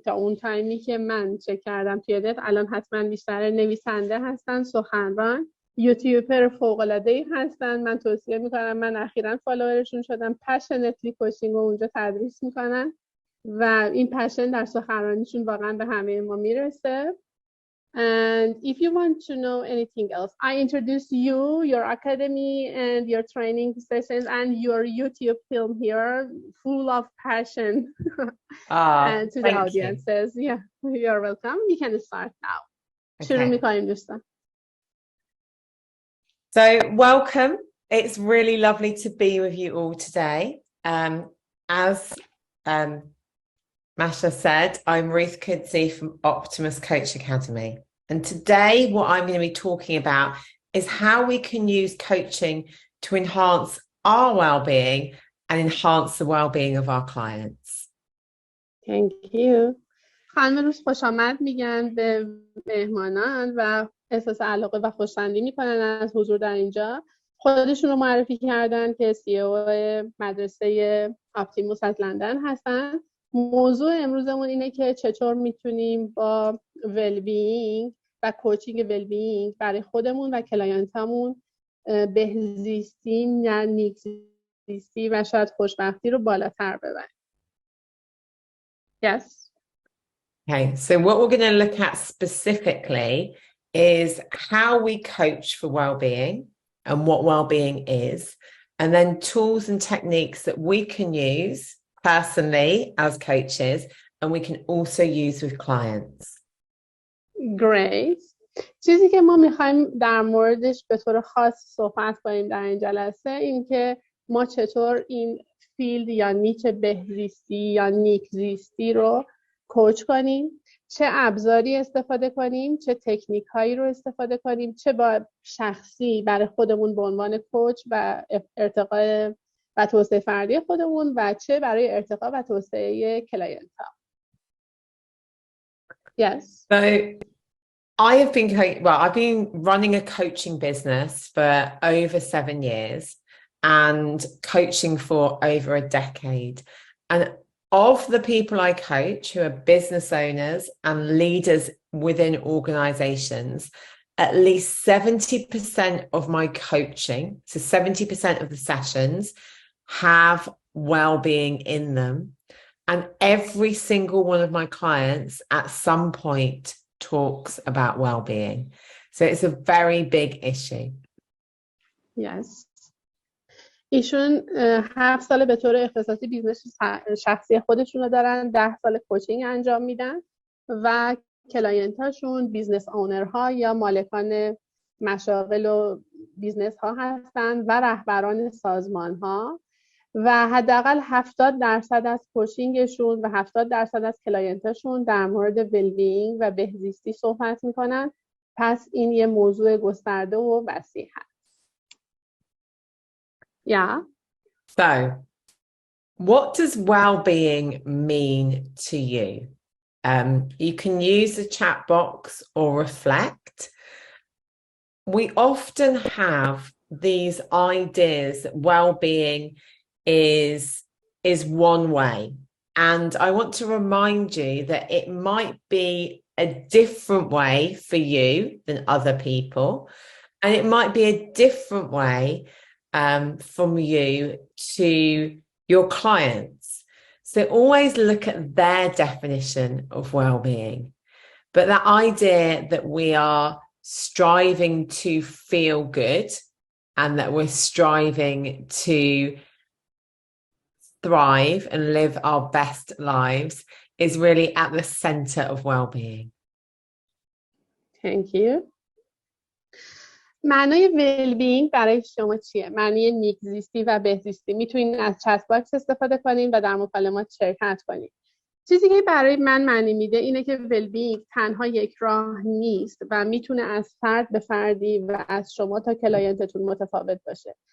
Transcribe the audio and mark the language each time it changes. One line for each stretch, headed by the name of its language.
Persian: تا اون تایمی که من چک کردم توی نت، الان حتما بیشتر نویسنده هستن، سخنران، یوتیوبر فوق‌العاده‌ای هستن. من توصیه میکنم، من اخیراً فالوورشون شدم. پشنتلی کوچینگ رو اونجا تدریس میکنن و این پشن در سخنرانیشون واقعا به همه ما میرسه.
English: And if you want to know anything else, I introduce you, your academy and your training sessions and your YouTube film here, full of passion to the audiences. Yeah, you're welcome. We can start now.
Persian: شروع می‌کنیم دوستان.
English: So welcome. It's really lovely to be with you all today. As Masha said, I'm Ruth Kudzi from Optimus Coach Academy. And today what I'm going to be talking about is how we can use coaching to enhance our well-being and enhance the well-being of our clients. Thank you.
Persian: خانم روز خوش آمد میگن به مهمانان و احساس علاقه و خوشبختی میکنن از حضور در اینجا. خودشون رو معرفی کردن که CEO مدرسه اپتیموس از لندن هستن. موضوع امروزمون اینه که چطور میتونیم با ویلبینگ و کوچینگ ویلبینگ برای خودمون و کلاینتامون بهزیستی یا نیک زیستی و شاید خوشبختی رو بالاتر ببریم.
English: Yes. Okay, so what we're going to look at specifically is how we coach for well-being and what well-being is, and then tools and techniques that we can use personally as coaches and we can also use with clients. Great.
Persian: چیزی که ما میخوایم در موردش به طور خاص صحبت کنیم در این جلسه این که ما چطور این فیلد یا نیچ بهزیستی یا نیک زیستی رو کوچ کنیم، چه ابزاری استفاده کنیم، چه تکنیک هایی رو استفاده کنیم، چه با شخصی برای خودمون به عنوان کوچ و ارتقای و توسعه فردی خودمون و چه برای ارتقا و توسعه کلاینت ها.
English: Yes. So I've been running a coaching business for over 7 years and coaching for over a decade. And of the people I coach who are business owners and leaders within organizations, at least 70% of my coaching, so 70% of the sessions, have well-being in them. And every single one of my clients at some point talks about well-being. So it's a very big issue. Yes.
Persian: ایشون 7 سال به طور اختصاصی بیزنس شخصی خودشون رو دارن، 10 سال کوچینگ انجام میدن و کلاینتاشون بیزنس اونرها یا مالکان مشاغل و بیزنس ها هستن و رهبران سازمان ها و حداقل 70% از کوچینگشون و 70% از کلاینتاشون در مورد ویلبینگ و بهزیستی صحبت میکنن. پس این یه موضوع گسترده و وسیع هست.
English: Yeah. So, what does well-being mean to you? You can use the chat box or reflect. We often have these ideas that well-being is one way. And I want to remind you that it might be a different way for you than other people. And it might be a different way from you to your clients. So always look at their definition of well-being. But that idea that we are striving to feel good and that we're striving to thrive and live our best lives is really at the center of well-being. Thank you.
Persian: معنای ویلبینگ برای شما چیه؟ معنی نیک زیستی و بهزیستی. میتونید از چت باکس استفاده کنین و در مکالمات شرکت کنین. چیزی که برای من معنی میده اینه که ویلبینگ تنها یک راه نیست و میتونه از فرد به فردی و از شما تا کلاینتتون متفاوت باشه.